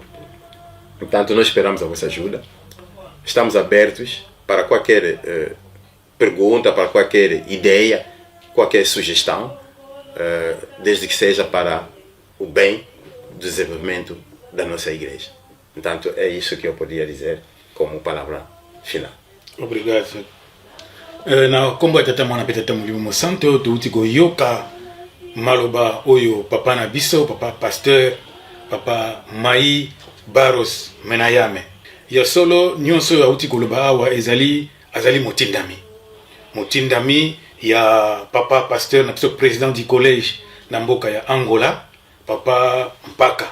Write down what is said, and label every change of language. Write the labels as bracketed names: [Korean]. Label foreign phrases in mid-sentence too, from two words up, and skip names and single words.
[Portuguese] Portanto, nós esperamos a vossa ajuda. Estamos abertos para qualquer pergunta, para qualquer ideia, qualquer sugestão, desde que seja para o bem do desenvolvimento da nossa igreja. Portanto, é isso que eu poderia dizer como palavra final. Obrigado. [Lingala] Na kombo tata mwana petata mulimo mosanto tuuti go yoka maloba oyo papa na biso, papa pasteur, papa Mai Baros Menayame. Ya solo nyonso ya uti koloba awa azali motindami ya papa pasteur na biso [French] président du collège [Lingala] na mboka ya Angola, papa Mpaka.